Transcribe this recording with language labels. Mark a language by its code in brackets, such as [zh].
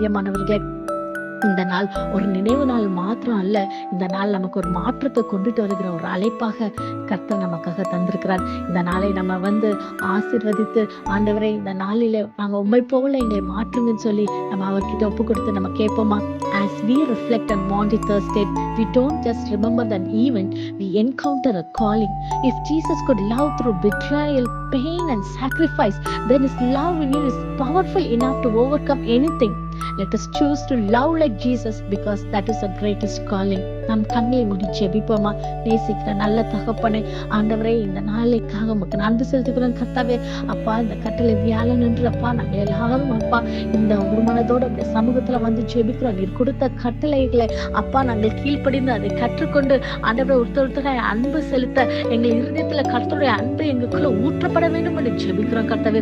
[ta] பிரியமானவர்களே, இந்த நாள் ஒரு நினைவு நாள் மாத்திரம் அல்ல, இந்த நாள் நமக்கு ஒரு மாற்றத்தை கொண்டுட்டு வருகிற ஒரு அழைப்பாக கர்த்தர் நமக்காக தந்திருக்கிறார். இந்த நாளை நம்ம ஆசீர்வதித்து, ஆண்டவரே இந்த நாளிலே நாங்க உண்மை போல எங்களை மாற்றுங்கன்னு சொல்லி நம்ம அவர்கிட்ட ஒப்பு கொடுத்து நம்ம கேட்போமா? [en] As we reflect on Maundy Thursday, we don't just remember an event, we encounter a calling. If Jesus could love through betrayal, pain and sacrifice, then his love in you is powerful enough to overcome anything. Let us choose to love like Jesus because that is the greatest calling. [ta] நம் கண்களை மூடி ஜெபிப்போமா? நேசிக்கிற நல்ல தகப்பனே, ஆண்டவரே, இந்த நாளைக்காக உமக்கு நன்றி செலுத்துகிறோம் கர்த்தாவே. அப்பா, இந்த கட்டளை வியாழன் என்று அப்பா நாங்கள் எல்லாரும் அப்பா இந்த ஒரு மனதோட இந்த சமூகத்துல ஜெபிக்கிறோம். நீர் கொடுத்த கட்டளைகளை அப்பா நாங்கள் கீழ்ப்படிந்து அதை கற்றுக்கொண்டு ஆண்டவரை ஒருத்தரை அன்பு செலுத்த எங்கள் இருதயத்துல கர்த்தருடைய அன்பு எங்களுக்குள்ள ஊற்றப்பட வேண்டும் என்று ஜெபிக்கிறோம் கர்த்தாவே.